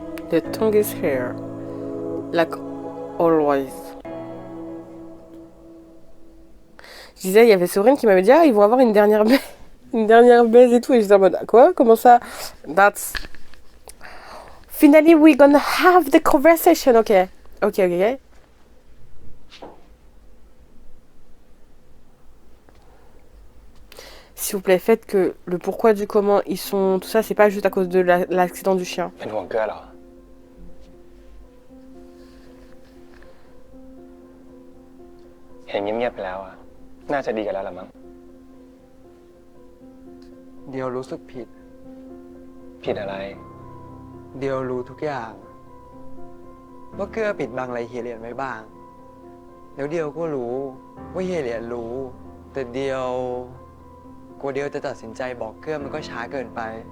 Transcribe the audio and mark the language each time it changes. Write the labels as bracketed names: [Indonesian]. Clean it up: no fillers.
[English] The tongue is here, like always. [French] Je disais, il y avait Sorine qui m'avait dit, ah, ils vont avoir une dernière baise, une dernière baise et tout. Et j'étais en mode, quoi? Comment ça? [English] That's... Finally, we're gonna have the conversation. Ok, ok, ok. [French] S'il vous plaît, faites que le pourquoi du comment ils sont... Tout ça, c'est pas juste à cause de l'accident du chien. [Thai] เป็นห่วงเกลือเหรอ เห็นเงียบๆไปแล้วอะน่าจะดีกันแล้วล่ะมั้ง เดียวรู้สึกผิด ผิดอะไร เดียวรู้ทุกอย่าง ว่าเกื้อปิดบังอะไรเฮียเหรียญไว้บ้าง แล้วเดียวก็รู้ว่าเฮียเหรียญรู้ แต่เดียวกลัวเดียวจะตัดสินใจบอกเกื้อมันก็ช้าเกินไป